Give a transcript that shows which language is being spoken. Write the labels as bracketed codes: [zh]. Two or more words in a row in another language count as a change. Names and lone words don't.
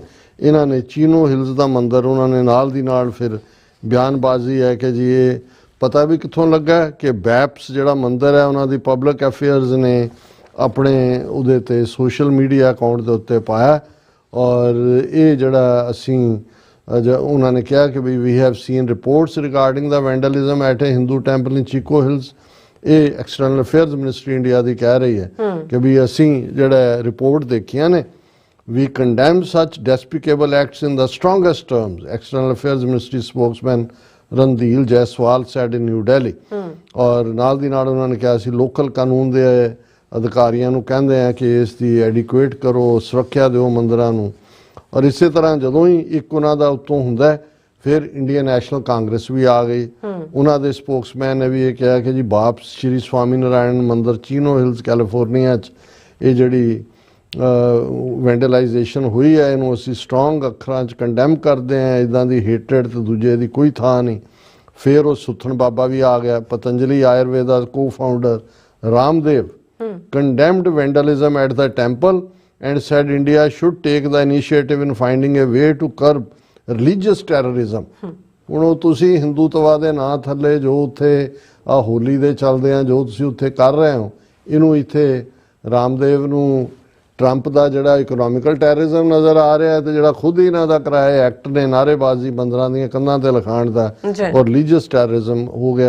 [pa] ਇਹਨਾਂ ਨੇ ਚੀਨੋ ਹਿਲਸ ਦਾ ਮੰਦਰ ਉਹਨਾਂ ਨੇ ਨਾਲ ਦੀ ਨਾਲ ਫਿਰ ਬਿਆਨਬਾਜ਼ੀ ਹੈ ਕਿ ਜੀ ਇਹ ਪਤਾ ਵੀ ਕਿੱਥੋਂ ਲੱਗਾ ਕਿ ਬੈਪਸ ਜਿਹੜਾ ਮੰਦਰ ਹੈ ਉਹਨਾਂ ਦੀ [en] public affairs [pa] ਨੇ ਆਪਣੇ ਉਹਦੇ ਤੇ [en] social media account [pa] ਦੇ ਉੱਤੇ ਪਾਇਆ। ਔਰ ਇਹ ਜਿਹੜਾ ਅਸੀਂ ਉਹਨਾਂ ਨੇ ਕਿਹਾ ਕਿ [en] we have seen reports regarding the vandalism at a Hindu temple in Chico Hills. [pa] ਇਹ ਐਕਸਟਰਨਲ ਅਫੇਅਰਸ ਮਿਨਿਸਟਰੀ ਇੰਡੀਆ ਦੀ ਕਹਿ ਰਹੀ ਹੈ ਕਿ ਵੀ ਅਸੀਂ ਜਿਹੜਾ ਰਿਪੋਰਟ ਦੇਖੀਆਂ ਨੇ, [en] we condemn such despicable acts in the strongest terms, External Affairs Ministry spokesman ਰਣਧੀਰ ਜੈਸਵਾਲ said in New Delhi. [pa] ਔਰ ਨਾਲ ਦੀ ਨਾਲ ਉਹਨਾਂ ਨੇ ਕਿਹਾ ਸੀ ਲੋਕਲ ਕਾਨੂੰਨ ਦੇ ਅਧਿਕਾਰੀਆਂ ਨੂੰ ਕਹਿੰਦੇ ਆ ਕਿ ਇਸ ਦੀ ਐਡਿਕੁਏਟ ਕਰੋ, ਸੁਰੱਖਿਆ ਦਿਓ ਮੰਦਰਾਂ ਨੂੰ। ਔਰ ਇਸੇ ਤਰ੍ਹਾਂ ਜਦੋਂ ਹੀ ਇੱਕ ਉਹਨਾਂ ਦਾ ਉੱਤੋਂ ਹੁੰਦਾ ਫਿਰ ਇੰਡੀਅਨ ਨੈਸ਼ਨਲ ਕਾਂਗਰਸ ਵੀ ਆ ਗਈ। ਉਹਨਾਂ ਦੇ ਸਪੋਕਸਮੈਨ ਨੇ ਵੀ ਇਹ ਕਿਹਾ ਕਿ ਜੀ ਬਾਪ ਸ਼੍ਰੀ ਸਵਾਮੀ ਨਾਰਾਇਣ ਮੰਦਿਰ ਚੀਨੋ ਹਿਲਸ ਕੈਲੀਫੋਰਨੀਆ 'ਚ ਇਹ ਜਿਹੜੀ ਵੈਂਡਲਾਈਜੇਸ਼ਨ ਹੋਈ ਹੈ ਇਹਨੂੰ ਅਸੀਂ ਸਟਰੋਂਗ ਅੱਖਰਾਂ 'ਚ ਕੰਡੈਮ ਕਰਦੇ ਹਾਂ। ਇੱਦਾਂ ਦੀ ਹੇਟਰਡ ਤੇ ਦੂਜੇ ਦੀ ਕੋਈ ਥਾਂ ਨਹੀਂ। ਫਿਰ ਉਹ ਸੁੱਥਣ ਬਾਬਾ ਵੀ ਆ ਗਿਆ। [en] Patanjali Ayurveda co-founder Ramdev condemned vandalism at the temple and said India should take the initiative in finding a way to curb religious terrorism। [pa] ਹੁਣ ਉਹ ਤੁਸੀਂ ਹਿੰਦੂਤਵਾ ਦੇ ਨਾਂ ਥੱਲੇ ਜੋ ਉੱਥੇ ਆ ਹੋਲੀ ਦੇ ਚੱਲਦੇ ਆ ਜੋ ਤੁਸੀਂ ਉੱਥੇ ਕਰ ਰਹੇ ਹੋ ਇਹਨੂੰ ਇੱਥੇ ਰਾਮਦੇਵ ਨੂੰ ਟਰੰਪ ਦਾ ਜਿਹੜਾ [en] economical terrorism [pa] ਨਜ਼ਰ ਆ ਰਿਹਾ ਤੇ ਜਿਹੜਾ ਖੁਦ ਹੀ ਇਹਨਾਂ ਦਾ ਕਰਾਇਆ ਐਕਟ ਨੇ ਨਾਅਰੇਬਾਜ਼ੀ ਬੰਦਰਾਂ ਦੀਆਂ ਕੰਧਾਂ ਤੇ ਲਿਖਾਉਣ ਦਾ ਔਰ [en] religious terrorism [pa] ਹੋ ਗਿਆ।